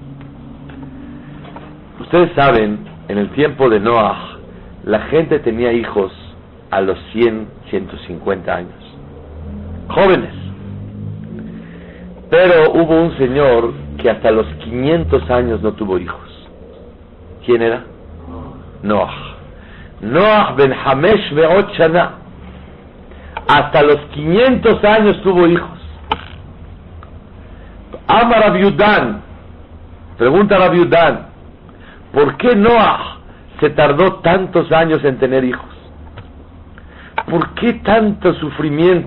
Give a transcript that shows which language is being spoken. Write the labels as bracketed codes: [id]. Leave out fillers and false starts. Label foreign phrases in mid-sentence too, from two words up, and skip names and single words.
[es] Ustedes saben, en el tiempo de Noah la gente tenía hijos a los 100, 150 años, jóvenes. Pero hubo un señor que hasta los 500 años no tuvo hijos. ¿Quién era? Noah. [he] נח בן חמש מאות שנה. [es] Hasta los 500 años tuvo hijos. [he] אמר רב יודן. [es] Pregunta a Rav Yudan, ¿por qué Noah se tardó tantos años en tener hijos? ¿Por qué tanto sufrimiento?